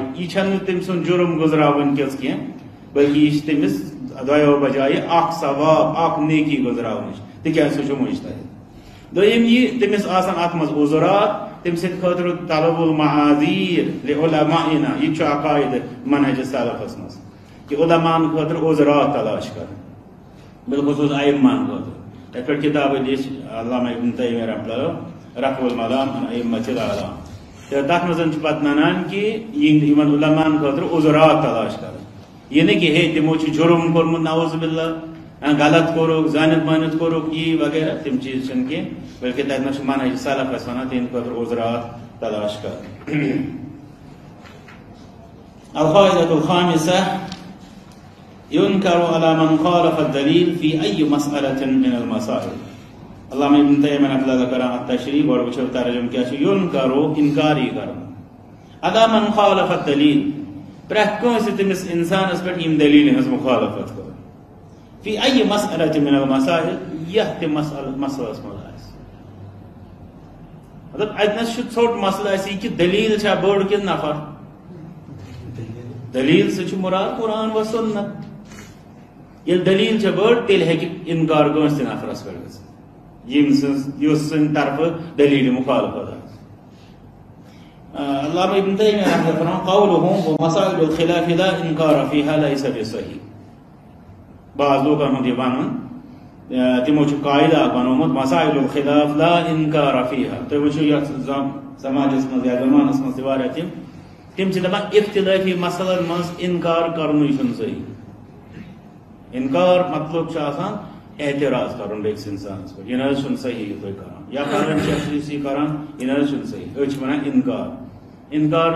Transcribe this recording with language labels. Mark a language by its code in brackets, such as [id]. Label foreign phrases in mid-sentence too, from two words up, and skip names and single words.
[ks] یہِ چھنہٕ تٔمۍ سُنٛد جُرم گُزراوٕنۍ کِژھ کینٛہہ بلکہِ یہِ چھِ تٔمِس دۄیو بجایہِ اکھ ثواب اکھ نیکی گُزراونٕچ تِکیازِ سُہ چھُ مجتہد دوٚیِم یہِ تٔمِس آسان اتھ منٛز عُذرات تٔمۍ سٕنٛدِ خٲطرٕ [ar] طلب المعاذیٖر لعلمائنا [ks] یہِ تہِ چھُ اکھ قاعدٕ منہج سلفس منٛز کہ علماءن خاطر عذرات تلاش کر بالخصوص ائمن خاطر تتھ پٮ۪ٹھ کتاب لیچھ علامہ ابن تیمیہ رحمۃ اللہ [ar] رفع الملام عن ائمۃ الاعلام [ks] تہٕ تتھ منٛز چھِ پتہٕ ونان کہ یِمن علماءن خاطر عذرات تلاش کر یہِ نہٕ کہ ہے تِمو چھُ جُرم کوٚرمُت [ar] نعوذ باللہ [ks] غلط کوٚرُکھ زٲنِتھ مٲنِتھ کوٚرُکھ یی وغیرہ تِم چیٖز چھِنہٕ کینٛہہ بلکہ تتھ منٛز چھُ منہج سلف اسہِ ونان تِہنٛدِ خٲطرٕ عذرات تلاش کر [ar] القاعدة الخامسة ينكر على من خالف الدليل في أي مسألة من المسائل [ks] علامہ ابن تیمیہ رحمۃ اللہ کران التشریح اور وچھو ترجمہ کیا چھُ ينكر انکاری کرن [ar] على من خالف الدليل [ks] پرٛٮ۪تھ کٲنٛسہِ تٔمِس انسانس پٮ۪ٹھ یِم دلیٖلہِ ہٕنٛز مخالفت کٔر [ar] في أي مسألة من المسائل [ks] یتھ تہِ مسلس منٛز آسہِ مطلب اتنس چھُ ژھوٚٹ مسلہٕ اسہِ یہِ کہِ دلیٖل چھا بٔڑ کِنہٕ نفر دلیٖل سۭتۍ چھُ مُراد [ar] قرآن و سنت [ks] ییٚلہِ دلیٖل چھےٚ بٔڑ تیٚلہِ ہیٚکہِ انکار کٲنٛسہِ تہِ نفرس پٮ۪ٹھ گٔژھِتھ ییٚمہِ سٕنٛز یُس سٕنٛدِ طرفہٕ دلیٖلہِ مخالفت آسہِ علامہ ابن تیمیہ رحمۃ اللہ فرمان [ar] قولهم ومسائل الخلاف لا انکار فيها ليس بصحیح [ks] بعض لوکن ہُنٛد یہِ ونُن تِمو چھُ قاعدٕ اکھ بنومُت [ar] مسائل الخلاف لا انکار فيها [ks] تُہۍ وٕچھِو یتھ سماجس منٛز یا زمانس منٛز تہِ واریاہ تِم چھِ دپان اختلٲفی مسلن منٛز انکار کرنُے چھُنہٕ صحیح انکار مطلب چھُ آسان اعتراض کرُن بیٚکِس انسانس پٮ۪ٹھ یہِ نہ حظ چھُنہٕ صحیح یہِ تُہۍ کران یا پنٕنۍ چھِ أسۍ یہِ کران یہِ نہ حظ چھُنہٕ صحیح أسۍ چھِ ونان انکار